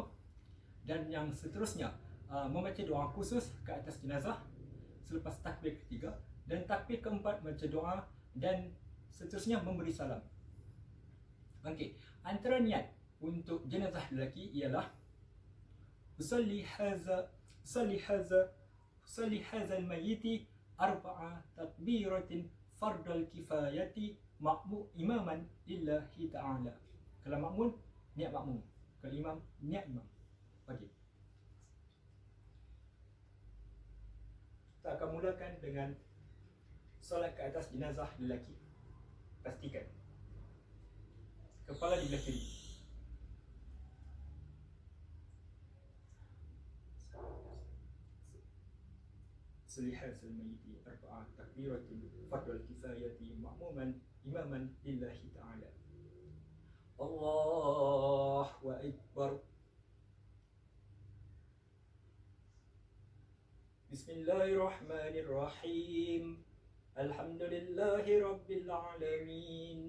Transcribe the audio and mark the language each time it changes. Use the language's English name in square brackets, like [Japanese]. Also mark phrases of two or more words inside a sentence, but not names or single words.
[Malay] Dan yang seterusnya membaca doa khusus ke atas jenazah selepas takbir ketiga. Dan takbir keempat membaca doa dan seterusnya memberi salam. Okey, antara niat untuk jenazah lelaki ialah [Arabic] أصلي هذا الميت أربع تكبيرات فرض الكفاية إماما لله تعالى. [Malay] Kalau makmum, niat makmum. Kalau imam, niat imam. Okey. Kita akan mulakan dengan solat ke atas jenazah lelaki. Pastikan kepala di belah kiri. [Arabic] أصلي على الميت أربع تكبيرات فرض الكفاية مأموما إماما لله تعالى. الله أكبر. بسم الله الرحمن الرحيم. الحمد لله رب العالمين.